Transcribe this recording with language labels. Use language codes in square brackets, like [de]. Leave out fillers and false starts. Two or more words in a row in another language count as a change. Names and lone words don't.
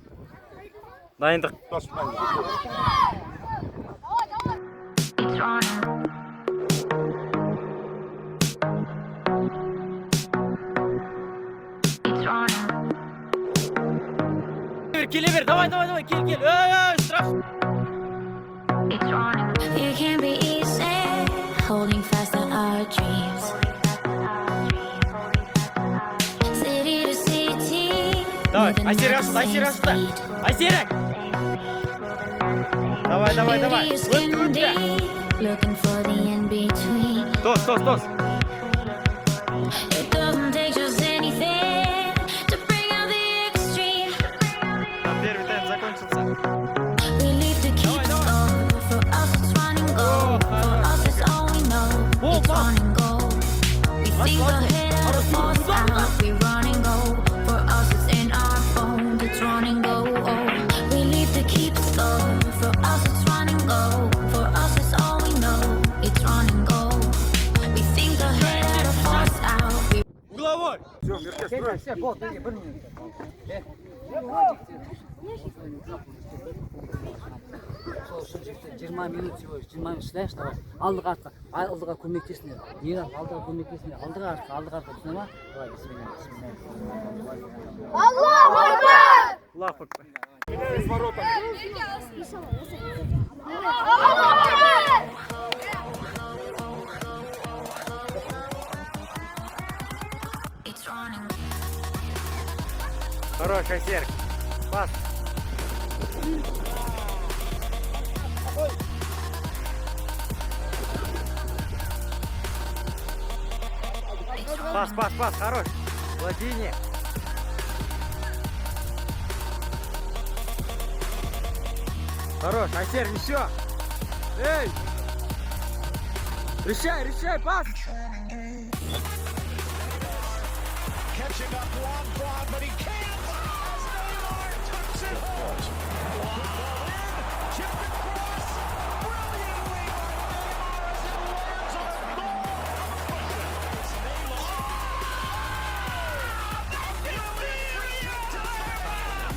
[kk] Дайындық. Келе бер, давай, кел. Штраф. [en] It can be easy holding fast to our dreams. City to city. [ru] Давай, Айсерик. Айсерик. Давай. [en] Looking for the in between. [kk] Тос. [en] It doesn't take just anything to bring out the extreme. [ru] Первый тайм закончился. [en] We live to keep score. For us it's run and go. For us it's all we know. It's run and go. We think ahead of the force out. We run and go. For us it's in our bones. It's run and go. We live to keep score. For us it's run and go. For us it's all we know. It's run and go. We think ahead of the force out. We [ru] Угловой. [kk] Жиырма минут всего, 20 минут шыдайықшы, давай. Алдыға көмектесіңдер. Мейрам, алдыға көмектесіңдер. Алдыға артқа, түсіне ма? Давай, бисмилlah. [ar] الله أكبر. [en] it's running. [ru] Хорош, Айсерик. Пас. Пас, хорош. Владение. Хорош, Айсерик, еще. Эй! Решай, пас! [en] Catching up one, but he can't. Neymar tucks it home. Chipped across brilliantly by Neymar as it lands on goal.